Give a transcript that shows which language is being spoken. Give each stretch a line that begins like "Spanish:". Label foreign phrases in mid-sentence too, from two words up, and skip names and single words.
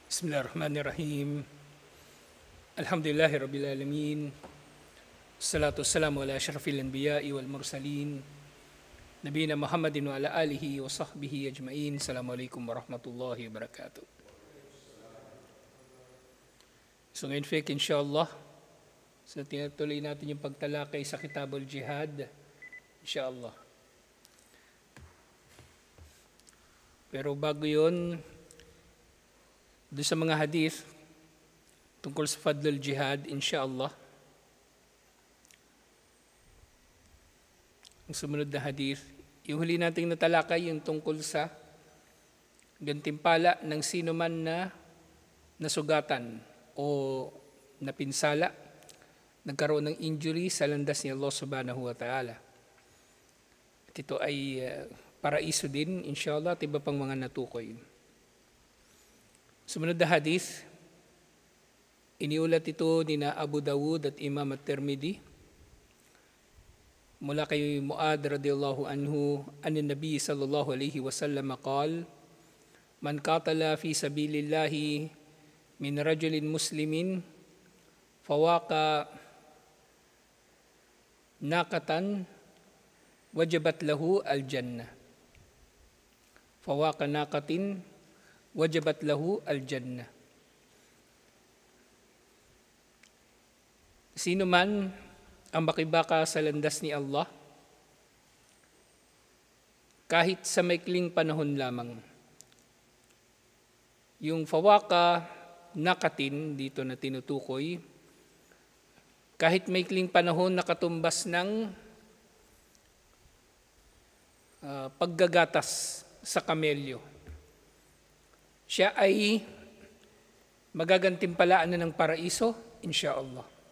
Arabic: بسم الله الرحمن الرحيم. الحمد لله رب العالمين. الصلاة والسلام على أشرف الأنبياء والمرسلين. نبينا محمد وعلى آله وصحبه أجمعين. السلام عليكم ورحمة الله وبركاته.
Filipino: So ngayon, insyaAllah, so tinatuloy natin yung pagtalakay sa Kitabul Jihad. InsyaAllah. Pero bago yun, doon sa mga hadith tungkol sa Fadlul Jihad, insyaAllah, ang sumunod na hadith, yung huli nating natalakay yung tungkol sa gantimpala ng sino man na nasugatan o napinsala, nagkaroon ng injury sa landas ni Allah
Arabic: سبحانه وتعالى.
Filipino: At ito ay paraiso din, insyaAllah, at iba pang mga natukoy. Sumunod na hadith, iniulat ito ni na Abu Dawud at Imam at-Tirmidhi mula kay
Arabic: معاذ رضي الله عنه عن النبي صلى الله عليه وسلم قال من قاتل في سبيل الله من رجل مسلم فواق ناقة وجبت له الجنة فواق ناقة وجبت له الجنة.
Filipino: Sino man ang makibaka sa landas ni Allah, kahit sa maikling panahon lamang. Yung
Arabic: فواق ناقة
Filipino: dito na tinutukoy, kahit maikling panahon nakatumbas ng paggagatas sa kamelyo, siya ay magagantimpalaan na ng paraiso, insyaAllah.